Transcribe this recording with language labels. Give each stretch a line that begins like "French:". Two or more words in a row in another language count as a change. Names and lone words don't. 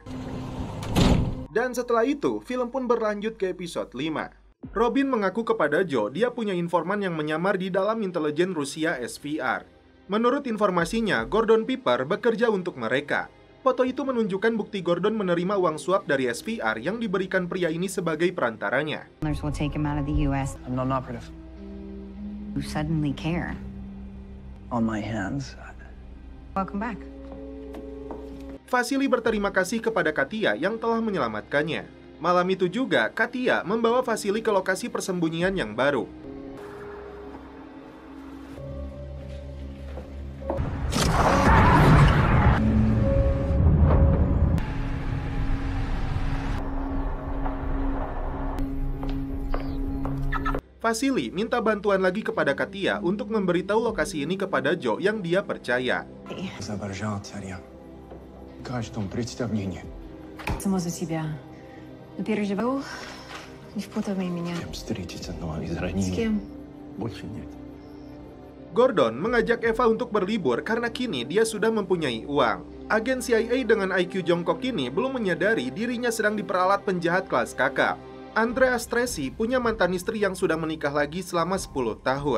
Indonesian: Dan setelah itu, film pun berlanjut ke episode 5. Robin mengaku kepada Joe dia punya informan yang menyamar di dalam intelijen Rusia SVR. Menurut informasinya, Gordon Piper bekerja untuk mereka. Foto itu menunjukkan bukti Gordon menerima uang suap dari SVR yang diberikan pria ini sebagai perantaranya.
English: Will take him out of the US. I'm not an operative. You suddenly care. On my hands. Welcome back.
Indonesian: Vasily berterima kasih kepada Katia yang telah menyelamatkannya. Malam itu juga, Katia membawa Vasily ke lokasi persembunyian yang baru. Vasily minta bantuan lagi kepada Katia untuk memberitahu lokasi ini kepada Joe yang dia percaya.
Russian: Само за себя. Но переживаю, не впутывай меня. С кем? Больше нет.
Indonesian: Gordon mengajak Eva untuk berlibur karena kini dia sudah mempunyai uang. Agen CIA dengan IQ jongkok ini belum menyadari dirinya sedang diperalat penjahat kelas kakap. Andreas Tracy punya mantan istri yang sudah menikah lagi selama 10 tahun.